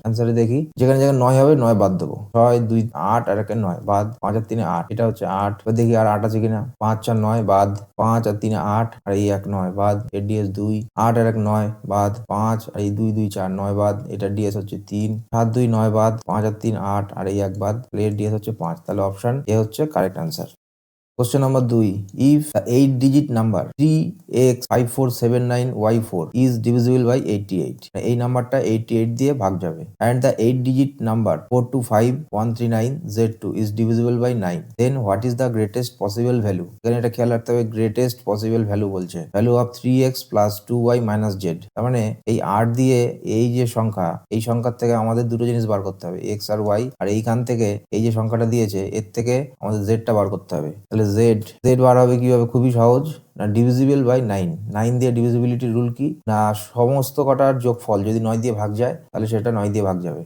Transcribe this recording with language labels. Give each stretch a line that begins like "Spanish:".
Bangla: অ্যান্সারে দেখি, যেখানে যেখানে 9 হবে 9 বাদ দেবো। 6 2 8 আর 1 9 বাদ, 5 আর 3 8, এটা হচ্ছে 8। এবার দেখি আর 8 আছে কিনা। 5 4 9 বাদ, 5 আর 3 8, আর এই 1 9 বাদ, এর ডিএস 2। 8 আর 1 9 বাদ, 5 আর এই 2 2 4 9 বাদ, এটা ডিএস হচ্ছে 3। 7 2 9 বাদ, 5 আর 3 8, আর এই 1 বাদ, এর ডিএস হচ্ছে 5। তাহলে অপশন এ হচ্ছে correct answer.
English: Question number 2. If the 8-digit number 3x5479y4 is divisible by 88,
Bangla: এই নাম্বারটা 88 দিয়ে ভাগ যাবে,
English: and the 8-digit number 425139z2 is divisible by 9, then what is the greatest possible value?
Bangla: এখানে এটা খেয়াল রাখতে হবে,
English: greatest possible value
Bangla: বলছে,
English: value of 3x plus 2y minus z।
Bangla: তার মানে এই 8 দিয়ে এই যে সংখ্যা, এই সংখ্যার থেকে আমাদের দুটো জিনিস বার করতে হবে, x আর y। আর এইখান থেকে এই যে সংখ্যাটা দিয়েছে এর থেকে আমাদের z-টা বার করতে হবে। তাহলে z বার হবে কিভাবে, খুবই সহজ, না ডিভিজিবল বাই 9। 9 দিয়ে ডিভিজিবিলিটি রুল কি, না সমস্ত কটার যোগফল যদি 9 দিয়ে ভাগ যায় তাহলে সেটা 9 দিয়ে ভাগ যাবে।